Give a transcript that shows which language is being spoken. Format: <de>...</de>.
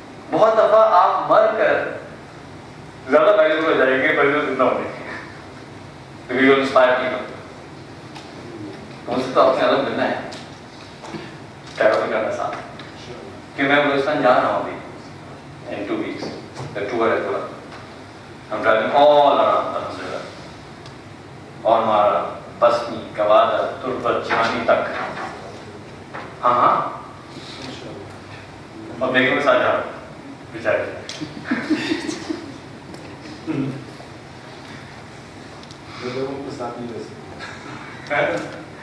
<ur>بہت دفعہ آپ مر کر زیادہ ویلیو ہو جائیں گے پر زندہ ہونے کے.</ur> <en>We will inspire people.</en> <ur>تو ان سے تو اپنے الگ ملنا ہے, ٹریول کرنا ساتھ, کہ میں بلوچستان جا رہا ہوں ابھی</ur> <en>in 2 weeks. The tour</en> <ur>ہے پورا.</ur> <en>I'm traveling all around Alhamdulillah.</en> <ur>اور ہمارا پسنی, کوادر, تربت, چھانی تک. ہاں ہاں, اور بیگم کے ساتھ جا رہا ہوں بیچارے. لوگوں کے ساتھ نہیں رہ سکتے.</ur>